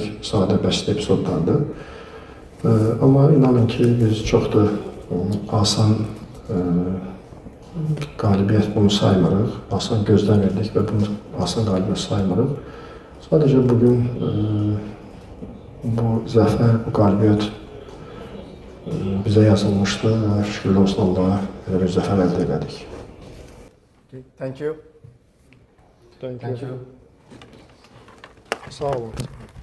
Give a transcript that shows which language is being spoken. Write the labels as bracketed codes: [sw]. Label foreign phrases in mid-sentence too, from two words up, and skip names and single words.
[az] Sadə bəsit epizodlarda. Amma inanın ki, biz çox da asan qalibiyyət bunu saymırıq. Asan gözləmirdik və bunu asan qalibiyyət saymırıq. Sadəcə bugün bu zəfər, bu qalibiyyət bizə yazılmışdı və şükürlər olsun Allaha belə bir zəfər əldə elədik. [en] Okay, thank you. Thank Thank you. you. [az] Sağ olun.